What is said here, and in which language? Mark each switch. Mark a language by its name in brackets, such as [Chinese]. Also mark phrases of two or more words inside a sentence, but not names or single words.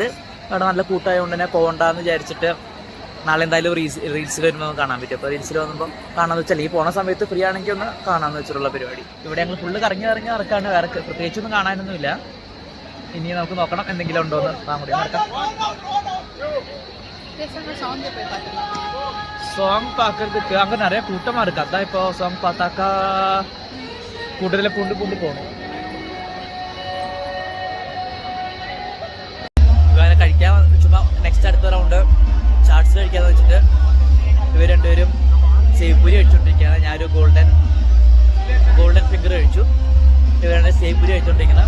[Malayalam] അവിടെ നല്ല കൂട്ടായതുകൊണ്ട് തന്നെ പോകണ്ടെന്ന് വിചാരിച്ചിട്ട് നാളെ എന്തായാലും റീൽസിൽ വരുമ്പോൾ കാണാൻ പറ്റും. അപ്പോൾ റീൽസിൽ വന്നപ്പോൾ കാണാമെന്ന് വെച്ചാൽ ഈ പോണ സമയത്ത് ഫ്രീ ആണെങ്കിൽ ഒന്ന് കാണാമെന്ന് വെച്ചിട്ടുള്ള പരിപാടി. ഇവിടെ ഞങ്ങൾ ഫുള്ള് കറങ്ങി നടക്കാണ്. വേറെ പ്രത്യേകിച്ചൊന്നും കാണാനൊന്നുമില്ല. ഇനി നമുക്ക് നോക്കണം എന്തെങ്കിലും ഉണ്ടോ എന്ന് കൂടി നടക്കാം. [Tamil] சாங் பார்க்கறதுக்கு அங்கே நிறைய கூட்டமாக இருக்குது. அதான் இப்போ சாங் பார்த்தாக்கா கூட்டத்தில் பூண்டு போகணும். [Malayalam] ഇവരെ കഴിക്കാൻ ചുമ്മാ നെക്സ്റ്റ് അടുത്ത റൗണ്ട് ചാട്സ് കഴിക്കാന്ന് വെച്ചിട്ട് ഇവർ രണ്ടുപേരും സേവ്പൂരി കഴിച്ചുകൊണ്ടിരിക്കുകയാണ്. ഞാനൊരു ഗോൾഡൻ ഫിംഗർ കഴിച്ചു. ഇവരാണ് സേവ്പൂരി കഴിച്ചുകൊണ്ടിരിക്കുന്നത്.